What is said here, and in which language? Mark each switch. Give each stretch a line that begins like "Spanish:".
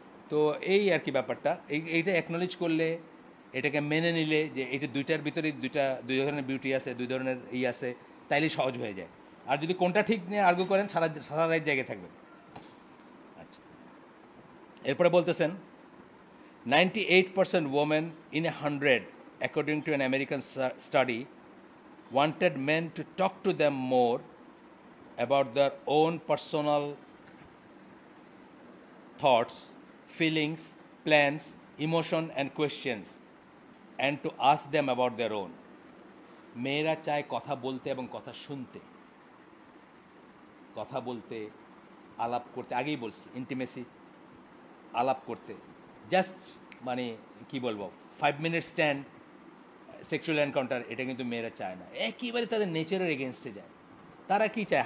Bangla: তো এই আর কি ব্যাপারটা, এইটা অ্যাকনোলেজ করলে, এটাকে মেনে নিলে যে এটা দুইটার ভিতরে দুই ধরনের বিউটি আছে, দুই ধরনের আছে, তাইলেই সহজ হয়ে যায়। আর যদি কোনটা ঠিক নিয়ে আর্গু করেন, সারা রাত জায়গায় থাকবেন। আচ্ছা, এরপরে বলতেছেন
English: 98% women in 100 according to an American study, wanted men to talk to them more about their own personal thoughts, feelings, plans, emotion and questions, and to ask them about their own.
Bangla: মেয়েরা চায় কথা বলতে এবং কথা শুনতে, কথা বলতে, আলাপ করতে। আগেই বলছি ইন্টিমেসি, আলাপ করতে, জাস্ট মানে কি বলবো 5 মিনিট স্ট্যান্ড সেক্সুয়াল এনকাউন্টার, এটা কিন্তু মেয়েরা চায় না, একেবারে তাদের নেচারের এগেনস্টে যায়। তারা কি চায়?